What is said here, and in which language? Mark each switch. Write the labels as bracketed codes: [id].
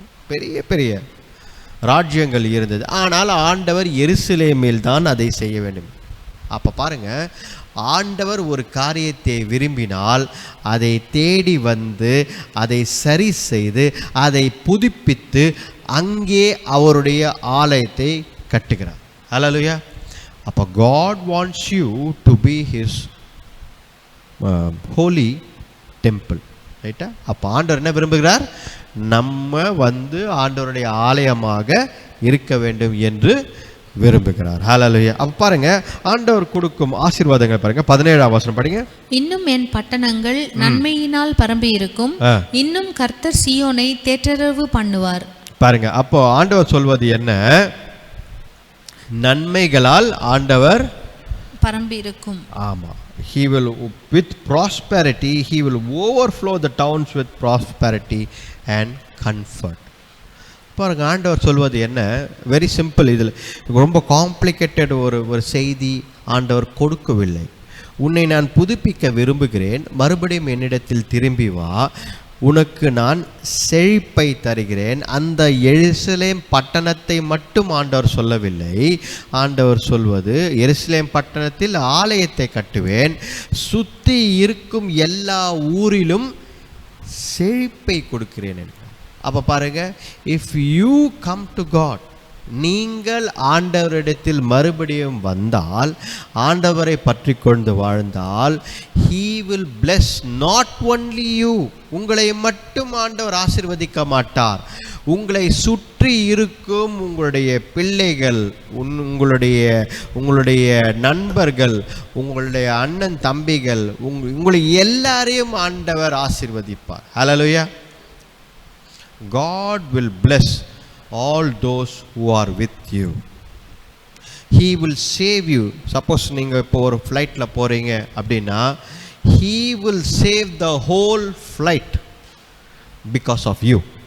[ta] பெரிய பெரிய ராஜ்யங்கள் இருந்தது. ஆனால் ஆண்டவர் எருசலேமில் தான் அதை செய்ய வேண்டும். அப்போ பாருங்க, ஆண்டவர் ஒரு காரியத்தை விரும்பினால் அதை தேடி வந்து அதை சரி செய்து அதை புதுப்பித்து அங்கே அவருடைய ஆலயத்தை கட்டுகிறார். ஹல்லேலூயா. [en] அப்போ God wants you to be his holy temple. [ta] ரைட்டா? அப்போ ஆண்டவர் என்ன விரும்புகிறார்? நம்ம வந்து ஆண்டவருடைய ஆலயமாக இருக்க வேண்டும் என்று விரும்புகிறார். ஹல்லேலூயா. அப்ப பாருங்க, ஆண்டவர் கொடுக்கும் ஆசீர்வாதங்கள் பாருங்க. 17ஆம் வசனம் படிங்க. இன்னும் என் பட்டணங்கள் நன்மையினால் பரம்பி இருக்கும், இன்னும் கர்த்தர் சீயோனை தேற்றரவு பண்ணுவார். பாருங்க, அப்போ ஆண்டவர் சொல்வது என்ன? நன்மைகளால் ஆண்டவர் பரம்பி இருக்கும். ஆமா. [en] He will with prosperity, he will overflow the towns with prosperity and comfort. [ta] பாருங்க, ஆண்டவர் சொல்வது என்ன? [en] Very simple. [ta] இதில் ரொம்ப காம்ப்ளிகேட்டட் ஒரு செய்தி ஆண்டவர் கொடுக்கவில்லை. உன்னை நான் புதுப்பிக்க விரும்புகிறேன், மறுபடியும் என்னிடத்தில் திரும்பி வா, உனக்கு நான் செழிப்பை தருகிறேன். அந்த எருசலேம் பட்டணத்தை மட்டும் ஆண்டவர் சொல்லவில்லை. ஆண்டவர் சொல்வது, எருசலேம் பட்டணத்தில் ஆலயத்தை கட்டுவேன், சுற்றி இருக்கும் எல்லா ஊரிலும் செழிப்பை கொடுக்கிறேன். அப்போ பாருங்க, [en] if you come to God, [ta] நீங்கள் ஆண்டவரிடத்தில் மறுபடியும் வந்தால், ஆண்டவரை பற்றி கொண்டு வாழ்ந்தால், [en] he will bless not only you, [ta] உங்களை மட்டும் ஆண்டவர் ஆசீர்வதிக்க மாட்டார், உங்களை சுற்றி இருக்கும் உங்களுடைய பிள்ளைகள், உங்களுடைய நண்பர்கள், உங்களுடைய அண்ணன் தம்பிகள், உங்களை எல்லாரையும் ஆண்டவர் ஆசீர்வதிப்பார். ஹல்லேலூயா. [en] God will bless all those who are with you. He will save you. Suppose [ta] நீங்க இப்போ ஒரு ஃப்ளைட்ல போறீங்க அப்படின்னா, [en] he will save the whole flight because of you.